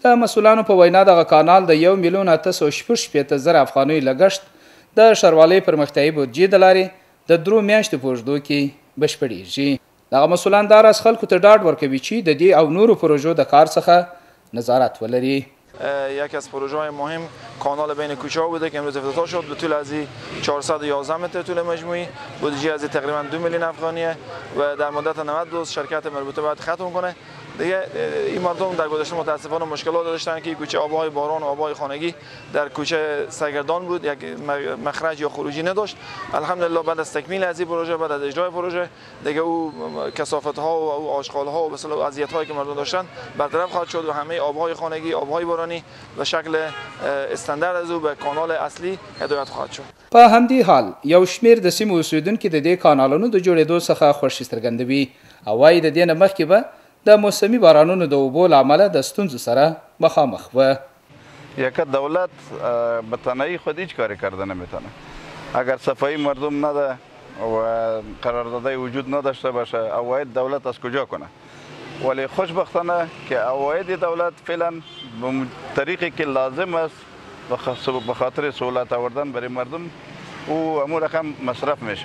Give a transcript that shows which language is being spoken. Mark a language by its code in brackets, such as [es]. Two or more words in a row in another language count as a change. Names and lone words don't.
[ps] د مسؤلانو په وینا دغه کانال د 1,866,000 افغانیو لګښت د ښاروالۍ پرمختیایي بودجې د لارې د 3 میاشتو په اوږدو کې بشپړیږي. دغه مسؤلان دا راز خلکو ته ډاډ ورکوي چې د دې او نورو پروژو د کار څخه نظارت ولري. [fa] یکی از پروژه های مهم کانال بین کوچه ها بوده که امروز افتتاح شد به طول از 411 متر طول مجموعی، بودجه از تقریبا 2 میلیون افغانیه و در مدت 90 روز شرکت مربوطه باید ختم کنه. دیگه این مردم در گذشته متاسفانه مشکلات داشتن که کوچه آبهای باران و آبهای خانگی در کوچه سرگردان بود، یک مخرج یا خروجی نداشت. الحمدلله بعد از تکمیل از این پروژه، بعد از اجرای پروژه، دیگه او کثافت ها و او آشغال ها و مثلا اذیت هایی که مردم داشتن برطرف خواهد شد و همه آبهای خانگی، آبهای بارانی به شکل استاندارد از او به کانال اصلی هدایت خواهد شد. [ps] په همدې حال یو شمیر د سیمو اوسیدونکو د دې کانالونو د جوړېدو څخه خوښي څرګندوي او وايي د دې نه مخکې به د موسمی بارانونو د اوبو له امله د ستونزو سره مخامخ و. [fa] یک دولت به تنهایی خود هیچ کاری کرده نمیتونه. اگر صفایی مردم نده و قراردادهای وجود نداشته باشه، عواید دولت از کجا کنه؟ ولی خوشبختانه که عواید دولت فعلا به طریقی که لازم است به خاطر سهولت آوردن برای مردم او همون رقم مصرف میشه.